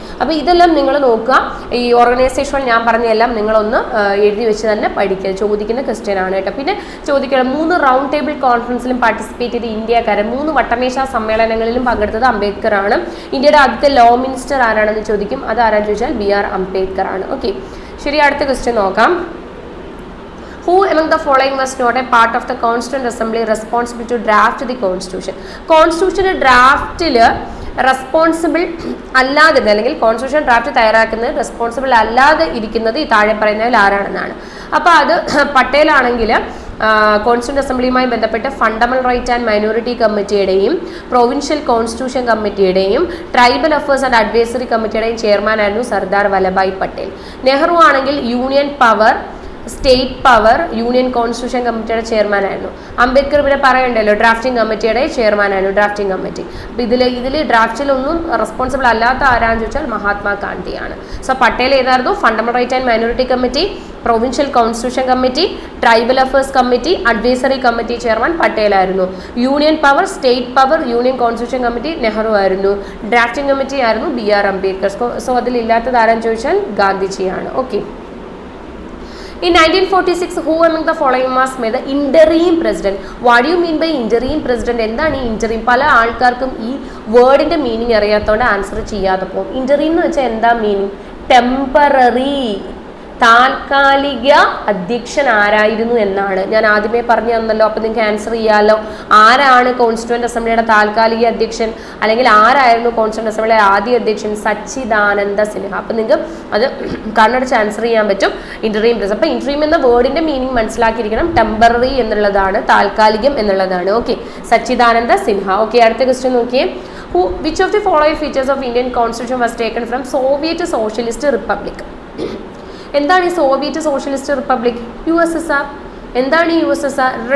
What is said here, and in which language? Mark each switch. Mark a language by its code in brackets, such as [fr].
[ml] അപ്പോൾ ഇതെല്ലാം നിങ്ങൾ നോക്കുക. ഈ ഓർഗനൈസേഷൻ ഞാൻ പറഞ്ഞതെല്ലാം നിങ്ങളൊന്ന് എഴുതി വെച്ച് തന്നെ പഠിക്കുക. ചോദിക്കുന്ന ക്വസ്റ്റ്യൻ ആണ് കേട്ടോ. പിന്നെ ചോദിക്കണം, 3 റൗണ്ട് ടേബിൾ കോൺഫറൻസിലും പാർട്ടിസിപ്പേറ്റ് ചെയ്ത ഇന്ത്യക്കാരൻ, 3 വട്ടമേശ സമ്മേളനങ്ങളിലും പങ്കെടുത്തത് അംബേദ്കർ ആണ്. ഇന്ത്യയുടെ ആദ്യത്തെ ലോ മിനിസ്റ്റർ ആരാണെന്ന് ചോദിക്കും. അത് ആരാന്ന് ചോദിച്ചാൽ BR അംബേദ്കർ ആണ്. ഓക്കെ, ശരി. അടുത്ത ക്വസ്റ്റ്യൻ നോക്കാം. [en] Who among the following was not a part of the Constituent Assembly responsible to draft the Constitution? [ml] Constitution ഡ്രാഫ്റ്റിൽ responsible അല്ലാതിരുന്നത്, അല്ലെങ്കിൽ കോൺസ്റ്റിറ്റ്യൂഷൻ ഡ്രാഫ്റ്റ് തയ്യാറാക്കുന്നത് റെസ്പോൺസിബിൾ അല്ലാതെ ഇരിക്കുന്നത് ഈ താഴെ പറയുന്നതിൽ ആരാണെന്നാണ്. അപ്പോൾ അത് പട്ടേലാണെങ്കിൽ കോൺസ്റ്റിറ്റ്യൂന്റ് അസംബ്ലിയുമായി ബന്ധപ്പെട്ട് fundamental right and minority കമ്മിറ്റിയുടെയും provincial constitution കമ്മിറ്റിയുടെയും tribal affairs and advisory കമ്മിറ്റിയുടെയും ചെയർമാനായിരുന്നു Sardar Vallabhbhai Patel. Nehru ആണെങ്കിൽ union power, state power, union constitution കമ്മിറ്റിയുടെ ചെയർമാനായിരുന്നു. അംബേദ്കർ ഇവിടെ പറയണ്ടല്ലോ ഡ്രാഫ്റ്റിംഗ് കമ്മിറ്റിയുടെ ചെയർമാനായിരുന്നു, ഡ്രാഫ്റ്റിംഗ് കമ്മിറ്റി. അപ്പോൾ ഇതിൽ ഡ്രാഫ്റ്റിലൊന്നും റെസ്പോൺസിബിൾ അല്ലാത്ത ആരാന്ന് ചോദിച്ചാൽ മഹാത്മാഗാന്ധിയാണ്. സോ പട്ടേൽ ഏതായിരുന്നു? Fundamental right and minority committee, provincial constitution committee, tribal affairs committee, advisory committee chairman പട്ടേലായിരുന്നു. Union power, state power, union constitution committee Nehru ആയിരുന്നു. ഡ്രാഫ്റ്റിംഗ് കമ്മിറ്റി ആയിരുന്നു BR അംബേദ്കർ. സോ അതിലില്ലാത്തത് ആരാന്ന് ചോദിച്ചാൽ ഗാന്ധിജിയാണ്. Okay. [en] In 1946, who among the following was made the interim president? What do you mean by interim president? [ml] എന്താണ് ഈ interim? പല ആൾക്കാർക്കും ഈ വേർഡിന്റെ meaning അറിയാത്തതുകൊണ്ട് answer ചെയ്യാതെ പോകും. interim എന്ന് വെച്ചാൽ എന്താ മീനിങ്? ടെമ്പററി, താൽക്കാലിക അധ്യക്ഷൻ ആരായിരുന്നു എന്നാണ്. ഞാൻ ആദ്യമേ പറഞ്ഞു തന്നല്ലോ. അപ്പോൾ നിങ്ങൾക്ക് ആൻസർ ചെയ്യാമല്ലോ. ആരാണ് കോൺസ്റ്റിറ്റ്യൂന്റ് അസംബ്ലിയുടെ താൽക്കാലിക അധ്യക്ഷൻ, അല്ലെങ്കിൽ ആരായിരുന്നു കോൺസ്റ്റിറ്റ്യൂന്റ് അസംബ്ലിയുടെ ആദ്യ അധ്യക്ഷൻ? സച്ചിദാനന്ദ സിൻഹ. അപ്പോൾ നിങ്ങൾക്ക് അത് കണ്ണടച്ച് ആൻസർ ചെയ്യാൻ പറ്റും. Interim president. അപ്പോൾ ഇന്ററീം എന്ന വേർഡിന്റെ മീനിങ് മനസ്സിലാക്കിയിരിക്കണം. ടെമ്പററി എന്നുള്ളതാണ്, താൽക്കാലികം എന്നുള്ളതാണ്. ഓക്കെ, സച്ചിദാനന്ദ സിൻഹ. ഓക്കെ, അടുത്ത ക്വസ്റ്റ്യൻ നോക്കിയേ. [en] Which of the following features of Indian Constitution was taken from Soviet Socialist Republic? [ml] എന്താണ് ഈ സോവിയറ്റ് സോഷ്യലിസ്റ്റ് റിപ്പബ്ലിക്? USSR. എന്താണ് ഈ USSR?